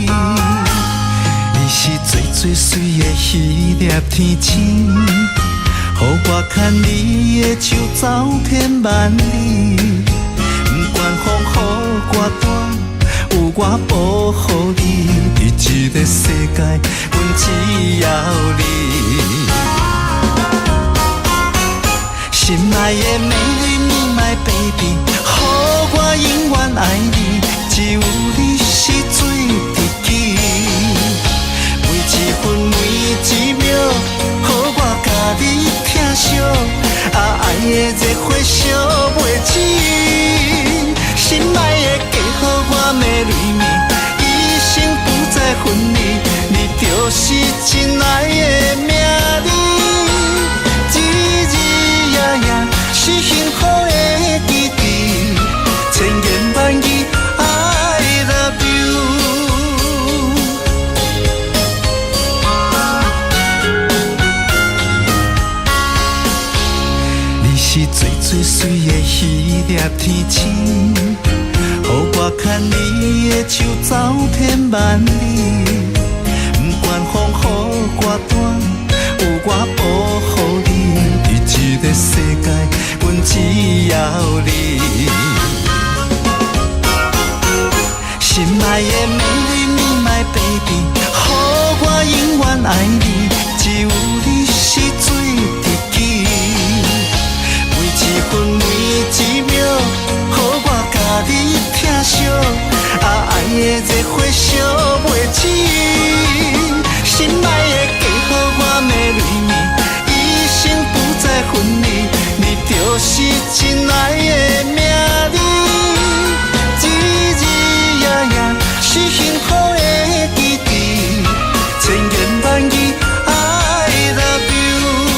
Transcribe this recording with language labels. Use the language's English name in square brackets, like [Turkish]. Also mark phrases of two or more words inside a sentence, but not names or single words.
[Min Nan Chinese] 你是最最水的迄粒天星，予我牵你的手走遍万里，不管风雨我大。有我保护你，伫这个世界，阮只要你。心爱的美丽 [English] my baby， [Min Nan Chinese] 予我永远爱你，只有你是最知己。每一分每一秒，予我甲你疼惜，爱的热火烧袂止。心爱的嫁予我的美丽，一生不再分离，你就是真爱的名字。日日夜夜是幸福的记忆，千言万语 [English] I love you。 [Min Nan Chinese] 你是最最水的迄粒天星。予我牵你的手走遍万里，不管风雨我大，有我保护你，伫这个世界，阮只要你。心爱的美丽 [English] my baby， [Min Nan Chinese] 予我永远爱你，只有你是最知己。每一分每一秒，予我甲你。爱的热火烧袂止，心爱的嫁予我美丽，一生不再分离，你就是真爱的名字。日日夜夜是幸福的记忆，千言万语 [English] I love you。